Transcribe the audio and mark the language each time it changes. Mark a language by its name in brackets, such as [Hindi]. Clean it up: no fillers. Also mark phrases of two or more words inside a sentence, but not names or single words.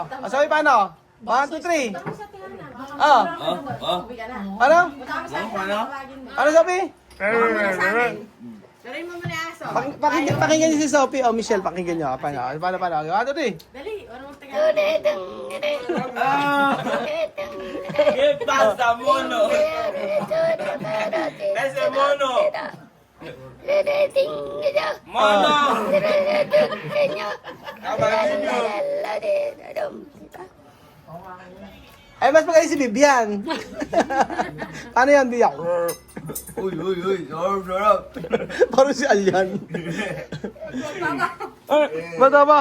[Filipino] Sophie, paano? 1, 2, 3. Oh. Ano? Ano, Sophie? Daray mo muna aso. Pakinggan niyo si Sophie. Oh, Michelle, pakinggan niyo. Paano? 1, 2, 3. Dali, wala mong taga. [Spanish] ¿Qué pasa, mono? Ese mono. Mono. [Filipino] Ay, mas magaling si Bibian. Paano yan, Bibian? Uy, sarap. Parang si Alyan. Bata ba?